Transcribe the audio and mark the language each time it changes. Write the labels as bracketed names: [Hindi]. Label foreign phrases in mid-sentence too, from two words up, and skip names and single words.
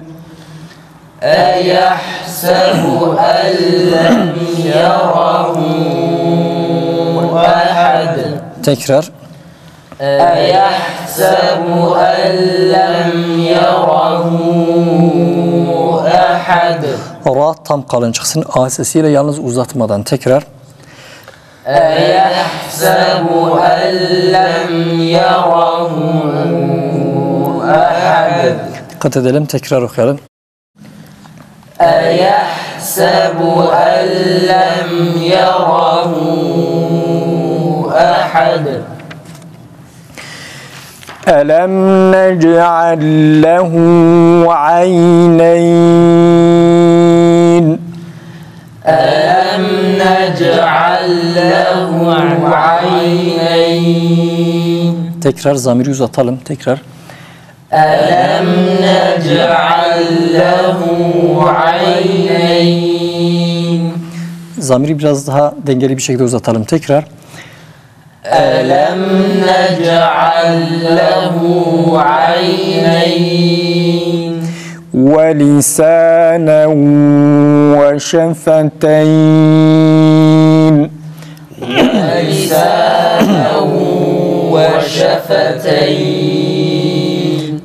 [Arabic] أيحسب أن لم يره أحد [Turkish] Tekrar. [Arabic] أيحسب أن لم يره أحد [Turkish] Ra tam kalın çıksın. A sesiyle yalnız uzatmadan. Tekrar. [Arabic] أيحسب أن لم يره أحد [Turkish] Dikkat edelim. Tekrar okuyalım. [Arabic] أيحسب أن لم يره أحد ألم نجعل له عينين ألم نجعل له عينين [Turkish] Tekrar zamiri uzatalım. Tekrar. [Arabic] ألم نجعل له عينين [Turkish] Zamiri biraz daha dengeli bir şekilde uzatalım. Tekrar. [Arabic] ألم نجعل له عينين ولسانا وشفتين ولسانا وشفتين